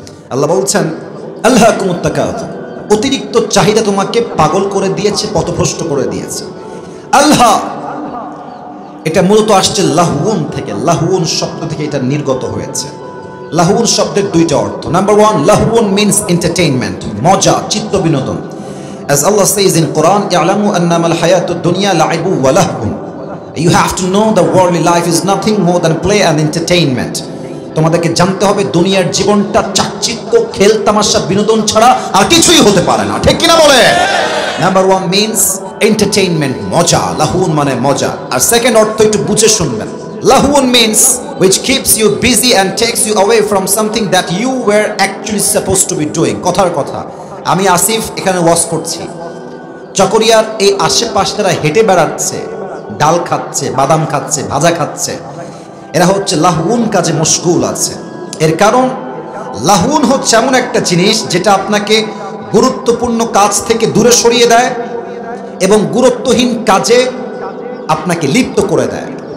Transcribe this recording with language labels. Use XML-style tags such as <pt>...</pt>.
<bn>আল্লাহ বলছেন</bn> <ar>আলহাকুমুত তাকাসুর,</ar> <bn>অতিরিক্ত চাহিদা তোমাকে পাগল করে দিয়েছে, পথভ্রষ্ট করে দিয়েছে। আল্লাহ এটা মূলত আসছে লাহুন থেকে, লাহুন শব্দ থেকে এটা নির্গত হয়েছে। লাহুন শব্দের 2টা অর্থ। নাম্বার 1, লাহুন মিন্স এন্টারটেইনমেন্ট, মজা, চিত্ত বিনোদন।</bn> <en>As Allah says in Quran,</en> <ar>"I'lamu annamal hayatud dunya la'ibun wa lahwun."</ar> <en>You have to know the worldly life is nothing more than play and entertainment.</en> <bn>তোমাদেরকে জানতে হবে দুনিয়ার জীবনটা চাকচিক্য, খেল তামাশা, বিনোদন ছাড়া আর কিছুই হতে পারে না। ঠিক কিনা বলে? নাম্বার 1</bn> <en>means entertainment,</en> <bn>মজা। লাহুন মানে মজা। আর সেকেন্ড অর্থ একটু বুঝে শুনবেন।</bn> <en>লাহুন means which keeps you busy and takes you away from something that you were actually supposed to be doing.</en> <bn>কথার কথা, আমি আসিফ এখানে ওয়াজ করছি, চকরিয়ার এই আশেপাশে যারা হেঁটে বেড়াচ্ছে, ডাল খাচ্ছে, বাদাম খাচ্ছে, ভাজা খাচ্ছে, এরা হচ্ছে লাহুন কাজে মশগুল আছে। এর কারণ লাহুন হচ্ছে এমন একটা জিনিস যেটা আপনাকে গুরুত্বপূর্ণ কাজ থেকে দূরে সরিয়ে দেয় এবং গুরুত্বহীন কাজে আপনাকে লিপ্ত করে দেয়।</bn>